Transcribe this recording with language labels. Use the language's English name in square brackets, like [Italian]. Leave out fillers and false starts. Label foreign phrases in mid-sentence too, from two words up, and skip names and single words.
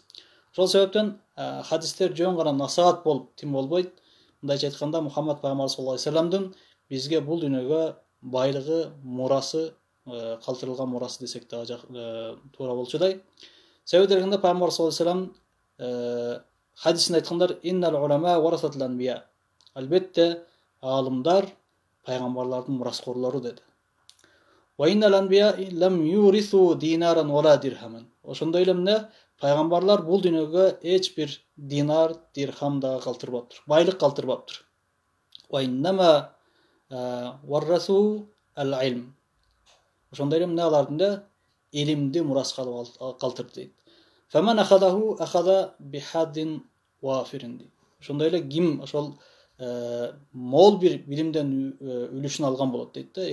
[Kyrgyz] Ошол себептен хадистер жөн гана насаат болуп тим болбойт. Мындайча айтканда Мухаммад пайгамбар [Arabic] صلى الله عليه وسلم [Kyrgyz] бизге бул дүйнөгө байлыгы, мурасы, калтырылган мурасы десек дагы туура болчудай. Себеби дегенде пайгамбар [Arabic] صلى الله عليه وسلم [Kyrgyz] хадисинде айткандар: [Arabic] "إن العلماء ورثة الأنبياء." [Kyrgyz] Албетте аалымдар пайгамбарлардын мураскорлору деди. [Arabic] "وإن الأنبياء لم يورثوا دينارا ولا درهما." [Kyrgyz] Ошондой эле эмне пайгамбарлар бул дүйнөгө эч бир динар, дирхам дагы калтырбаптыр, байлык калтырбаптыр. [Arabic] "وإنما ورثوا العلم." [Kyrgyz] Ошондой эле эмне алардын илимди мураска калтырды дейт. [Arabic] "فمن أخذه أخذ بحظ وافر." [Kyrgyz] Ошондой эле ким ошол мол бир билимден үлүшүн алган болот дейт да.